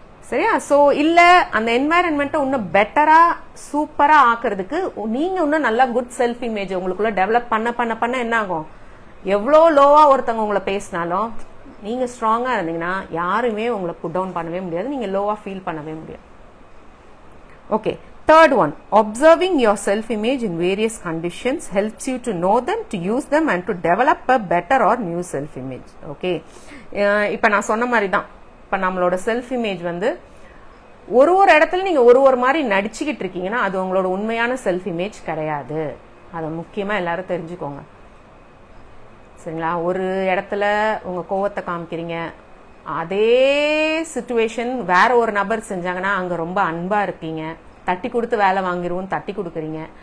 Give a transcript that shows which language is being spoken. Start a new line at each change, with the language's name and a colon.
Tamil: சரியா? சோ இல்ல அந்த என்வாயரன்மெண்ட்டை இன்னும் பெட்டரா சூப்பரா ஆக்குறதுக்கு நீங்க இன்னும் நல்லா குட் செல்ஃப் இமேஜ் உங்களுக்குள்ள டெவலப் பண்ண பண்ண பண்ண என்ன ஆகும், எவ்வளோ லோவா ஒருத்தவங்க உங்களை பேசினாலும் நீங்க ஸ்ட்ராங்கா இருந்தீங்கன்னா யாருமே உங்களை புட் டவுன் பண்ணவே முடியாது, நீங்க லோவா ஃபீல் பண்ணவே முடியாது.
English: Okay, third one, observing your self image in various conditions helps you to know them, to use them and to develop a better or new self image.
Tamil: Okay, இப்ப நான் சொன்ன மாதிரி தான், இப்ப நம்மளோட செல்ஃப் இமேஜ் வந்து ஒரு இடத்துல நீங்க ஒரு மாதிரி நடிச்சுக்கிட்டு இருக்கீங்கன்னா அது உங்களோட உண்மையான செல்ஃப் இமேஜ் கிடையாது. அதை முக்கியமா எல்லாரும் தெரிஞ்சுக்கோங்க. சரிங்களா? ஒரு இடத்துல உங்க கோவத்தை காமிக்கிறீங்க, அதே சிச்சுவேஷன் வேற ஒரு நபர் செஞ்சாங்கன்னா அங்க ரொம்ப அன்பா இருக்கீங்க, தட்டி கொடுத்து வேலை வாங்கிருவோம் தட்டி கொடுக்குறீங்க.